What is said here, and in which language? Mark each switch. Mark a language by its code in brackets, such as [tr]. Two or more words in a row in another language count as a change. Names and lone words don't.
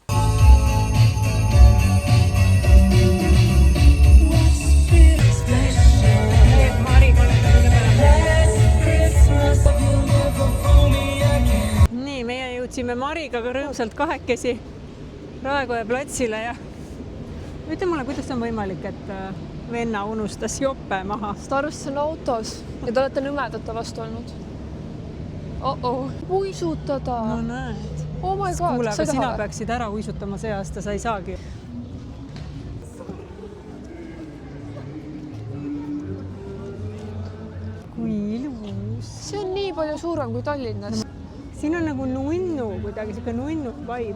[et] Nii, meie jõudsime Mariga rõõmsalt kahekesi Raekoja platsile ja ütle mulle, kuidas on võimalik, et venna unustas jope maha? Ta arvas, see on autos ja te olete nõmedate vastu olnud. Uisutada! No näed. [en] Oh my god, [et] kuule, sa aga sina taha. peaksid ära uisutama see aasta, sa ei saagi. nii palju suurem kui Tallinnas. siin on nagu nunnu kuidagi, siuke nunnu vibe.